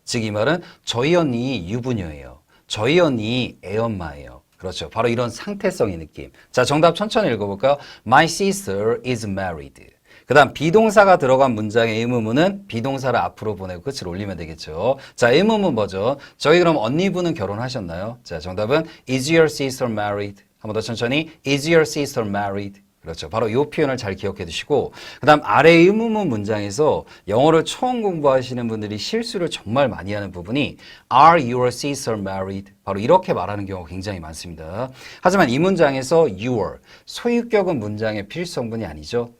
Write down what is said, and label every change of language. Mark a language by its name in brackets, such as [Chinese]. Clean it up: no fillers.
[Korean] 즉 이 말은 저희 언니 유부녀예요. 저희 언니 애엄마예요. 그렇죠. 바로 이런 상태성의 느낌. 자, 정답 천천히 읽어볼까요? [English] My sister is married. [Korean] 그 다음 비동사가 들어간 문장의 의문문은 비동사를 앞으로 보내고 끝을 올리면 되겠죠. 자, 의문문 버전. 저희 그럼 언니분은 결혼하셨나요? 자, 정답은 [English] Is your sister married? [Korean] 한 번 더 천천히. [English] Is your sister married? [Korean] 그렇죠. 바로 이 표현을 잘 기억해 두시고 그 다음 아래 의문문 문장에서 영어를 처음 공부하시는 분들이 실수를 정말 많이 하는 부분이 [English] Are your sister married? [Korean] 바로 이렇게 말하는 경우가 굉장히 많습니다. 하지만 이 문장에서 your, 소유격은 문장의 필수성분이 아니죠.